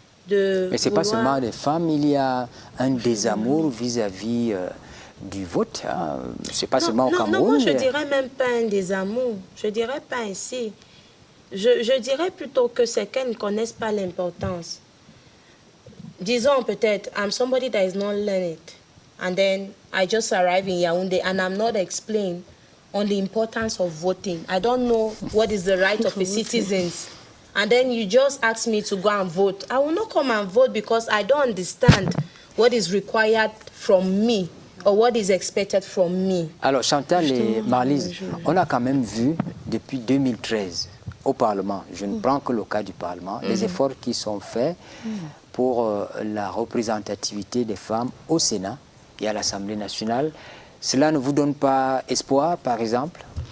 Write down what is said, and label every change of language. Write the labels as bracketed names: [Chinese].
[French] Mais ce n'est pas seulement les femmes, il y a un désamour vis-à-vis du vote. Hein. Ce n'est pas seulement au Cameroun. Non, moi je ne dirais même pas un désamour. Je ne dirais pas ainsi. Je dirais plutôt que c'est qu'elles ne connaissent pas l'importance. Disons peut-être, [English] I'm somebody that is not learned. And then I just arrived in Yaoundé and I'm not explained on the importance of voting. I don't know what is the right of the citizens. And then you just ask me to go and vote. I will not come and vote because I don't understand what is required from me or what is expected from me. [French] Alors Chantal et Marlise, on a quand même vu depuis 2013 au Parlement, je ne prends que le cas du Parlement, les efforts qui sont faits pour la représentativité des femmes au Sénat et à l'Assemblée nationale. Cela ne vous donne pas espoir, par exemple?